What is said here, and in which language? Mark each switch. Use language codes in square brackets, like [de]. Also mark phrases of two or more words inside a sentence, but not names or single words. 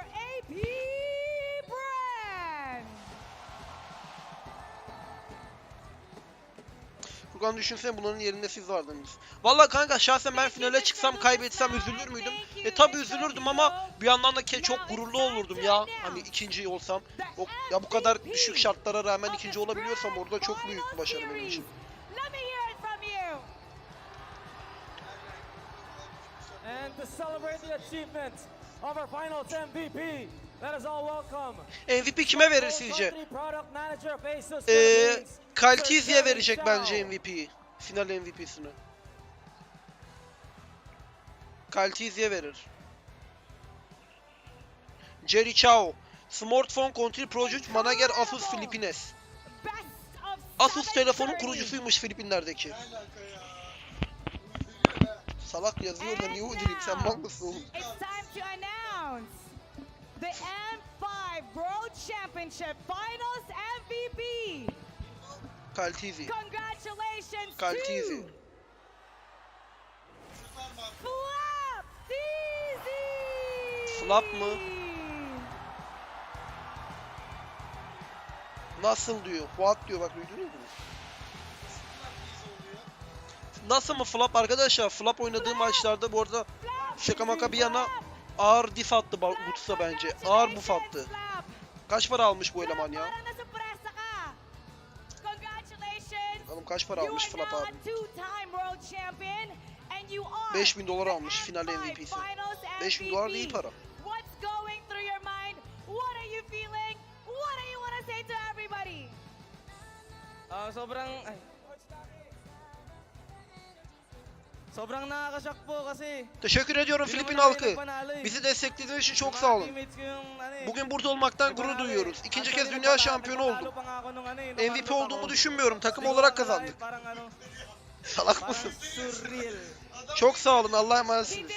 [tr] Furkan düşünsene bunların yerinde siz vardınız. Vallahi kanka şahsen ben finale çıksam kaybetsem üzülür müydüm? Tabi üzülürdüm ama bir yandan da çok gururlu olurdum ya. Hani ikinci olsam. Ya bu kadar düşük şartlara rağmen ikinci olabiliyorsam orada çok büyük bir başarı benim için. [en] And to celebrate the achievement of our finals MVP, let us all welcome. [tr] MVP kime verir sizce? Kaltizi'ye verecek bence MVP'yi. Final MVP'sini. Kaltizi'ye verir. [en] Jerry Chao. Smartphone Control Project Manager Asus Filipines. [tr] Asus telefonun kurucusuymuş Filipinler'deki. Salak yazıyor da niye uydurayım, sen mal mısın oğlum? [en] It's time to announce the M5 World Championship Finals MVP. Kaltizi. Congratulations Kaltizi. to Flap Teasy. [tr] Flap mı? Nasıl diyor. What diyor bak duydunuz mu? Nasıl mı flop arkadaşlar? Flop oynadığı maçlarda bu arada şaka maka bir yana ağır diff attı Buts'a bence. Ağır buff attı. Kaç para almış bu eleman ya? Oğlum kaç para almış Flop abi? 5000 dolar almış final MVP'si. 5000 dolar da iyi para. [tl] Sobrang nakakashock po kasi. [tr] Teşekkür ediyorum Filipin halkı. Bizi desteklediğiniz için çok sağ olun. Bugün burada olmaktan gurur duyuyoruz. İkinci kez dünya şampiyonu oldum. MVP olduğumu düşünmüyorum. Takım olarak kazandık. Salak mısın? Çok sağ olun. Allah'a emanetsiniz.